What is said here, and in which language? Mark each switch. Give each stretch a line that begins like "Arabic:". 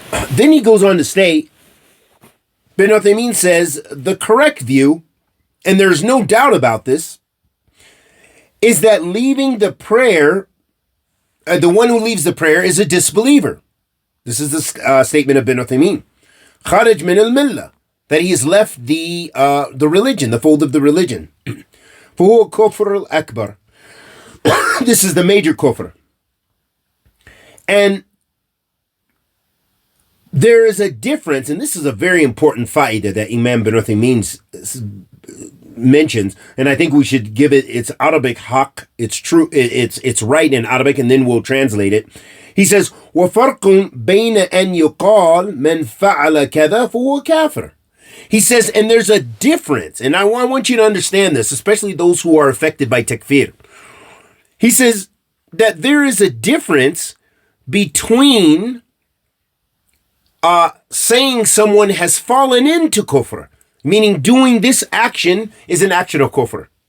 English: Then he goes on to state, Ibn Uthaymeen says, the correct view, and there's no doubt about this, is that leaving the prayer, the one who leaves the prayer is a disbeliever. This is the statement of Ibn Uthaymeen.
Arabic: Kharaj min al-millah,
English: that he has left the religion, the fold of the religion.
Arabic: فهو كفر al-akbar.
English: This is the major kufr. And there is a difference, and this is a very important fa'idah that Imam bin Uthaymeen mentions, and I think we should give it its Arabic haqq, its true, it's right in Arabic, and then we'll translate it. He says,
Arabic: وَفَرْقٌ بَيْنَ أَنْ يُقَالْ مَنْ فَعَلَ كَذَا فَهُوَ كَافِرٌ.
English: He says, and there's a difference, and I want you to understand this, especially those who are affected by takfir. He says that there is a difference between saying someone has fallen into kufr, meaning doing this action is an action of kufr.